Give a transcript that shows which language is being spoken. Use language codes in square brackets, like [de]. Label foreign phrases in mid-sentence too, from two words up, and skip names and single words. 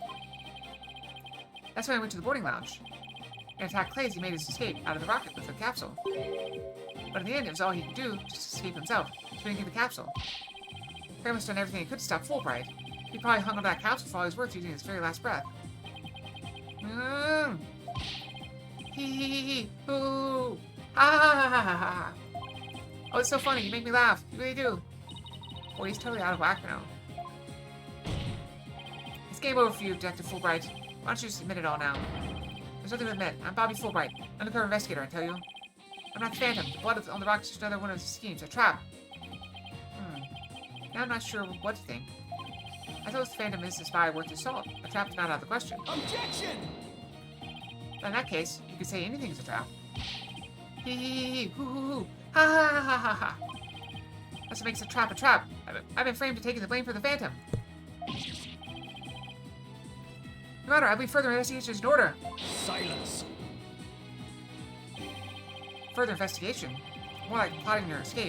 [en] That's when I went to the boarding lounge and attacked Clay as he made his escape out of the rocket with the capsule. But in the end, it was all he could do just to escape himself, so he didn't get the capsule. Clay must have done everything he could to stop Fulbright. He probably hung on that capsule for all he was worth, using his very last breath. Hee hoo, ha ha ha ha ha. Oh, it's so funny. You make me laugh. You really do. Boy, he's totally out of whack now. It's game over for you, Detective Fulbright. Why don't you just admit it all now? There's nothing to admit. I'm Bobby Fulbright, undercover investigator, I tell you. I'm not the Phantom. The blood on the rock is just another one of his schemes, a trap. Now I'm not sure what to think. I suppose the Phantom is a spy worth his salt. A trap is not out of the question. Objection! In that case, you could say anything's a trap. Hee hoo hoo hoo, ha ha ha ha ha ha. That's what makes a trap a trap. I've been framed to taking the blame for the Phantom. No matter, I believe further investigation is in order. Silence. Further investigation? More like plotting your escape.